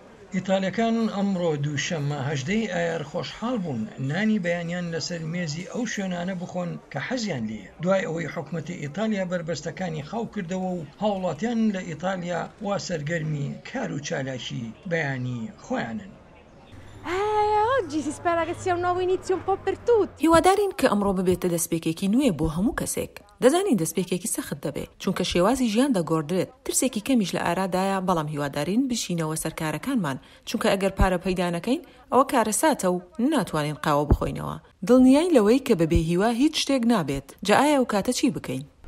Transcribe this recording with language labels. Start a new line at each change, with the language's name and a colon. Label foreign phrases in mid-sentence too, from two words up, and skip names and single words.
Central Kurdish: ئیتالیەکان ئەمڕۆ دووشەممە 18 ئایار خۆشحاڵ بوون نانی بەیانیان لەسەر مێزی ئەو شوێنانە بخۆن کە حەزیان لێیە دوای ئەوەی حکوومەتی ئیتالیا بربەستەکانی خاو کردەوە و هاوڵاتیان لە ئیتالیا وا سەرگەرمی کار و چالاکی بەیانی خۆیانن.
Italian: Oggi si spera che sia un nuovo inizio un po' per tutti.
Central Kurdish: هیوادارین کە ئەمڕۆ ببێتە دەستپێکێکی نوێ بۆ هەموو کەسێک. دەزانین دەستپێکێکی سەخت دەبێت چونکە شێوازی ژیان دەگۆڕدرێت ترسێکی کەمیش لە ئارادایە بەڵام هیوادارین بشینەوە سەرکارەکانمان چونکە ئەگەر پارە پەیدا نەکەین ئەوە کارە ساتە و ناتوانین قاوە بخۆینەوە. دڵنیای لەوەی کە بەبێ هیوا هیچ شتێک نابێت. جا ئایا ئەو کاتە چی بکەین؟